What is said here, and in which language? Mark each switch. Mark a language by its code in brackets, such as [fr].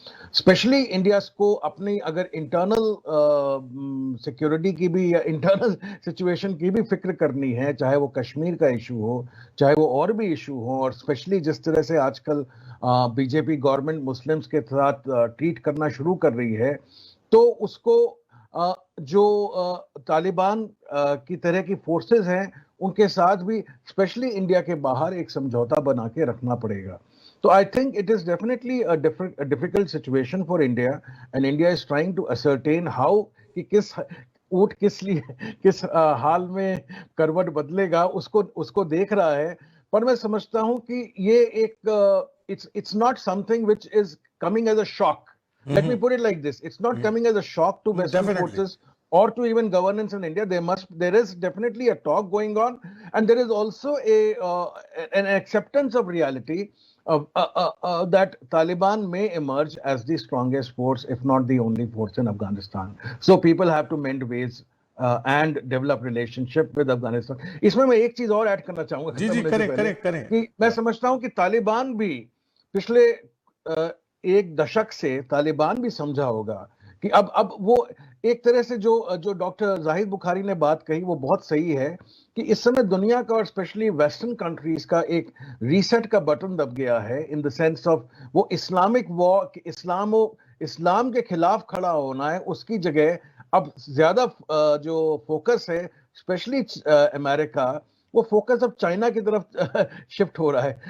[ur] Especially India کو اپنی اگر انٹرنل سیکیورٹی کی بھی یا انٹرنل سچویشن کی بھی فکر کرنی ہے, چاہے وہ کشمیر کا ایشو ہو, چاہے وہ اور بھی ایشو ہو, اور اسپیشلی جس طرح سے آج کل B J P government Muslims کے ساتھ ٹریٹ کرنا شروع کر رہی ہے, تو اس کو جو طالبان کی طرح کی فورسز ہیں ان کے ساتھ بھی اسپیشلی انڈیا کے باہر ایک سمجھوتا بنا کے رکھنا پڑے گا. تو [en] I think it is definitely a difficult situation for India, and India is trying to ascertain how [ur] کہ کس اونٹ کس حال میں کروٹ بدلے گا اس کو دیکھ رہا ہے. پر میں سمجھتا ہوں کہ یہ ایک [en] it's not something which is coming as a shock. Let me put it like this. It's not coming as a shock to Western forces or to even governance in India. There is definitely a talk going on, and there is also an acceptance of reality that Taliban may emerge as the strongest force, if not the only force in Afghanistan. So people have to mend ways and develop relationship with Afghanistan. [ur] اس میں ایک چیز اور add کرنا چاہوں گا کہ میں سمجھتا ہوں کہ طالبان بھی پچھلے ایک دشک سے طالبان بھی سمجھا ہوگا کہ اب وہ ایک طرح سے جو ڈاکٹر زاہد بخاری نے بات کہی وہ بہت صحیح ہے کہ اس سمے دنیا کا اور اسپیشلی ویسٹرن کنٹریز کا ایک ریسیٹ کا بٹن دب گیا ہے, [en] in the sense of [ur] وہ اسلامک وار, اسلام کے خلاف کھڑا ہونا ہے, اس کی جگہ اب زیادہ جو فوکس ہے اسپیشلی امریکہ, وہ فوکس اب چائنا کی طرف شفٹ ہو رہا ہے.